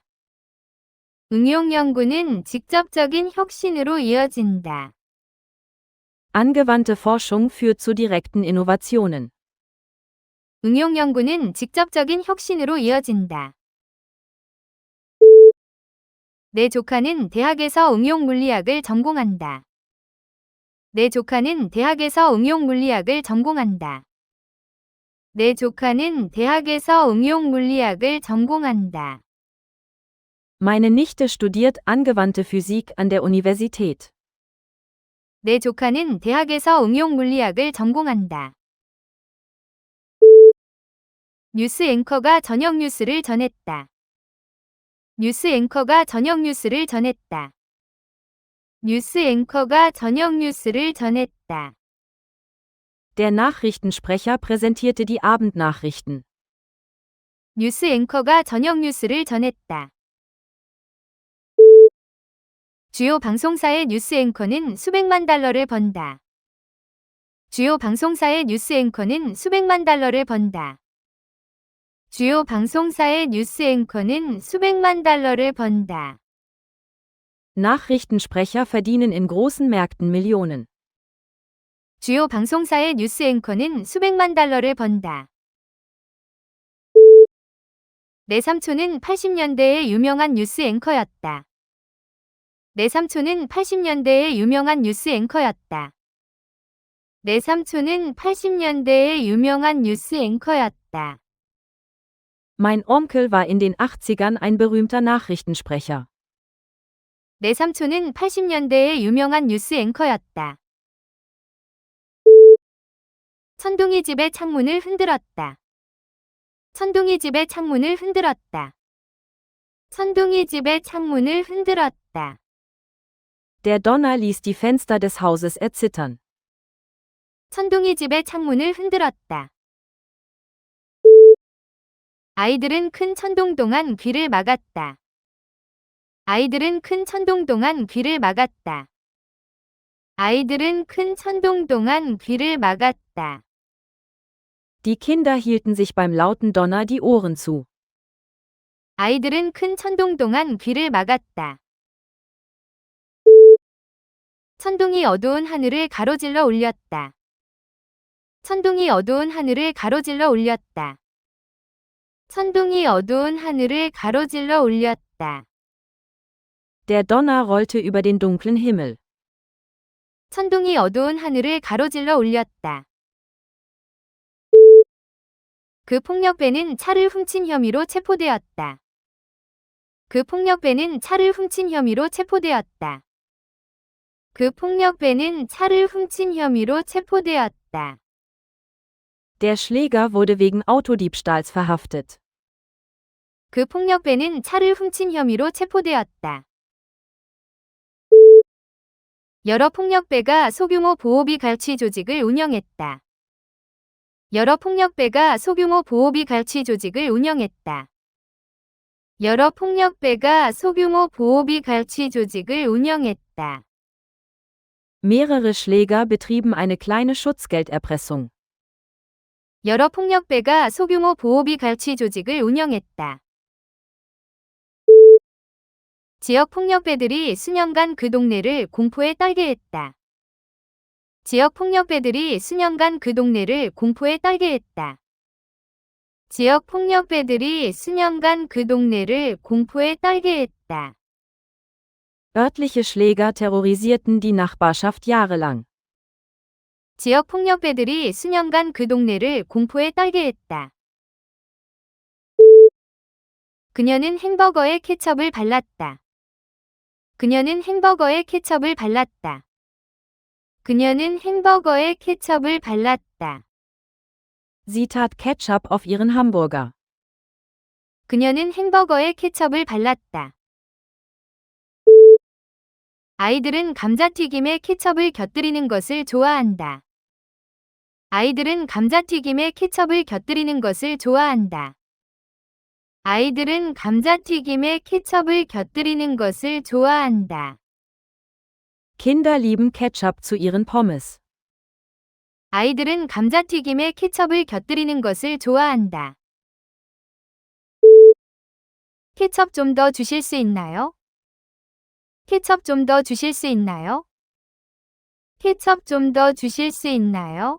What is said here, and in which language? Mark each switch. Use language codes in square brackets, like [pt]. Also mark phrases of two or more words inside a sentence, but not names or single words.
[ko] 응용 연구는 직접적인 혁신으로 이어진다. [de] Angewandte Forschung führt zu direkten Innovationen. [ko] 응용 연구는 직접적인 혁신으로 이어진다. 내 조카는 대학에서 응용 물리학을 전공한다. 내 조카는 대학에서 응용 물리학을 전공한다. 내 조카는 대학에서 응용 물리학을 전공한다. [de] Meine Nichte studiert angewandte Physik an der Universität. [ko] 내 조카는 대학에서 응용 물리학을 전공한다. 뉴스 앵커가 저녁 뉴스를 전했다. 뉴스 앵커가 저녁 뉴스를 전했다. 뉴스 앵커가 저녁 뉴스를 전했다. [de] Der Nachrichtensprecher präsentierte die Abendnachrichten. [ko] 뉴스 앵커가 저녁 뉴스를 전했다. 주요 방송사의 뉴스 앵커는 수백만 달러를 번다. 주요 방송사의 뉴스 앵커는 수백만 달러를 번다. 주요 방송사의 뉴스 앵커는 수백만 달러를 번다. [de] Nachrichtensprecher verdienen in großen Märkten Millionen. [ko] 주요 방송사의 뉴스 앵커는 수백만 달러를 번다. 내 삼촌은 80년대의 유명한 뉴스 앵커였다. 내 삼촌은 80년대의 유명한 뉴스 앵커였다. 내 삼촌은 80년대의 유명한 뉴스 앵커였다. [de] Mein Onkel war in den 80ern ein berühmter Nachrichtensprecher. [ko] 내 삼촌은 80년대의 유명한 뉴스 앵커였다. 천둥이 집의 창문을 흔들었다. 천둥이 집의 창문을 흔들었다. 천둥이 집의 창문을 흔들었다. [de] Der Donner ließ die Fenster des Hauses erzittern. [ko] 천둥이 집의 창문을 흔들었다. 아이들은 큰 천둥 동안 귀를 막았다. 아이들은 큰 천둥 동안 귀를 막았다. 아이들은 큰 천둥 동안 귀를 막았다. [de] Die Kinder hielten sich beim lauten Donner die Ohren zu. [ko] 아이들은 큰 천둥 동안 귀를 막았다. 천둥이 어두운 하늘을 가로질러 올렸다. 천둥이 어두운 하늘을 가로질러 올렸다. 천둥이 어두운 하늘을 가로질러 올렸다. [de] Der Donner rollte über den dunklen Himmel. [ko] 천둥이 어두운 하늘을 가로질러 올렸다. 그 폭력배는 차를 훔친 혐의로 체포되었다. 그 폭력배는 차를 훔친 혐의로 체포되었다. 그 폭력배는 차를 훔친 혐의로 체포되었다. [de] Der Schläger wurde wegen Autodiebstahls verhaftet. [ko] 그 폭력배는 차를 훔친 혐의로 체포되었다. 여러 폭력배가 소규모 보호비 갈취 조직을 운영했다. 여러 폭력배가 소규모 보호비 갈취 조직을 운영했다. 여러 폭력배가 소규모 보호비 갈취 조직을 운영했다. [de] Mehrere Schläger betrieben eine kleine Schutzgelderpressung. [ko] 여러 폭력배가 소규모 보호비 갈취 조직을 운영했다. 지역 폭력배들이 수년간 그 동네를 공포에 떨게 했다. 지역 폭력배들이 수년간 그 동네를 공포에 떨게 했다. 지역 폭력배들이 수년간 그 동네를 공포에 떨게 했다. [de] Örtliche Schläger terrorisierten die Nachbarschaft jahrelang. [ko] 지역 폭력배들이 수년간 그 동네를 공포에 떨게 했다. 그녀는 햄버거에 케첩을 발랐다. 그녀는 햄버거에 케첩을 발랐다. 그녀는 햄버거에 케첩을 발랐다. [de] Sie tat Ketchup auf ihren Hamburger. [ko] 그녀는 햄버거에 케첩을 발랐다. 아이들은 감자튀김에 케첩을 곁들이는 것을 좋아한다. 아이들은 감자튀김에 케첩을 곁들이는 것을 좋아한다. 아이들은 감자튀김에 케첩을 곁들이는 것을 좋아한다. [de] Kinder lieben Ketchup zu ihren Pommes. [ko] 아이들은 감자튀김에 케첩을 곁들이는 것을 좋아한다. 케첩 좀 더 주실 수 있나요? 케첩 좀 더 주실 수 있나요? 케첩 좀 더 주실 수 있나요?